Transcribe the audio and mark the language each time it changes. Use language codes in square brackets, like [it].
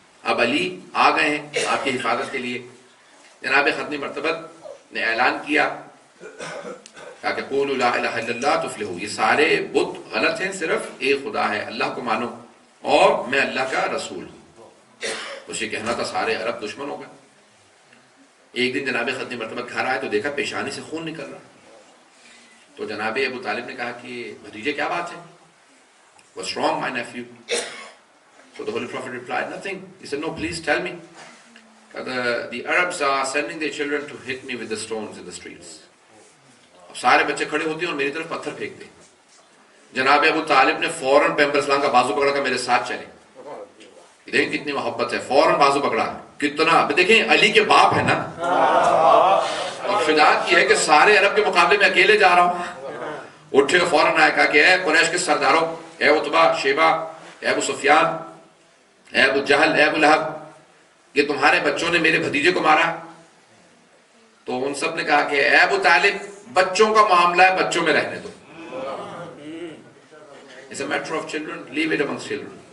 [ur] اب علی آ گئے ہیں آپ کی حفاظت کے لیے. جناب ختمی مرتبت نے اعلان کیا کہ [ar] قولوا لا الہ الا اللہ تفلحوا, [ur] یہ سارے بت غلط ہیں, صرف ایک خدا ہے, اللہ کو مانو اور میں اللہ کا رسول ہوں. اسے کہنا تھا, سارے عرب دشمن ہو گئے. ایک دن جناب ختمی مرتبہ گھر آئے تو دیکھا پیشانی سے خون نکل رہا. تو جناب ابو طالب نے کہا کہ بھتیجے کیا بات ہے؟ [en] What's wrong, my nephew? So the Holy Prophet replied, nothing. He said, no, please tell me. The Arabs are sending their children to hit me with the stones in the streets. [ur] اب سارے بچے کھڑے ہوتے ہیں اور میری طرف پتھر پھینکتے ہیں. جناب ابو طالب نے فوراً پیغمبر اسلام کا بازو پکڑا کہ میرے ساتھ چلیں. دیکھیں کتنی محبت ہے, فوراً بازو پکڑا. کتنا, اب دیکھیں علی کے باپ ہے نا, اور شجاعت یہ ہے کہ سارے عرب کے مقابلے میں اکیلے جا رہا ہوں. اٹھے فوراً آئے, کہا کہ اے قریش کے سرداروں, اے عتبہ, شیبہ, اے ابو سفیان, اے ابو جہل, اے ابو لہب, کہ تمہارے بچوں نے میرے بھتیجے کو مارا. تو ان سب نے کہا کہ اے ابو طالب, بچوں کا معاملہ ہے, بچوں میں رہنے دو. [en] It's a matter of children, leave it amongst children.